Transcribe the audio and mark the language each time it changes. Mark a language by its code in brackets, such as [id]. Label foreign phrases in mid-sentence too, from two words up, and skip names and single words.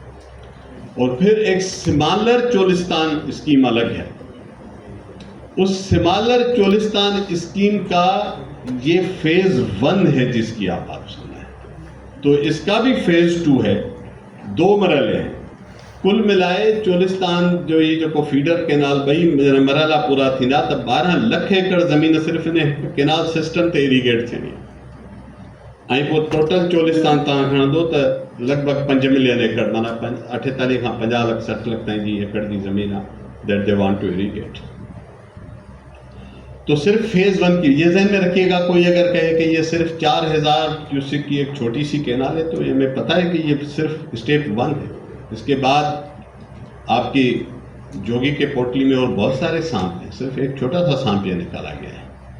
[ur] اور پھر ایک سمالر چولستان اسکیم الگ ہے، اس سمالر چولستان اسکیم کا یہ فیز 1 ہے جس کی آپ بات سن رہے ہیں، تو اس کا بھی فیز 2 ہے، 2 مرحلے ہیں۔ [sd] کل ملائے چولستان جو یہ جو فیڈر کینال بئی مرحلہ پورا تھی نا تب 12 لکھ ایکڑ زمین صرف انہیں کینال سسٹم تے ایریگیٹ تھینی ऐं पोइ टोटल चोलिस्तान तव्हां खणंदो त लॻभॻि 5 मिलियन एकड़ माना 48 खां 50 लख 60 लख ताईं जी एकड़ की ज़मीन आहे [en] that they want to irrigate. [ur] تو صرف فیز 1 کی یہ ذہن میں رکھیے گا. کوئی اگر کہے کہ یہ صرف 4000 کیوسک کی ایک چھوٹی سی کینال ہے تو یہ ہمیں پتا ہے کہ یہ صرف اسٹیپ 1 ہے. اس کے بعد آپ کی جوگی کے پوٹلی میں اور بہت سارے سانپ ہیں، صرف ایک چھوٹا سا سانپ یہ نکالا گیا ہے.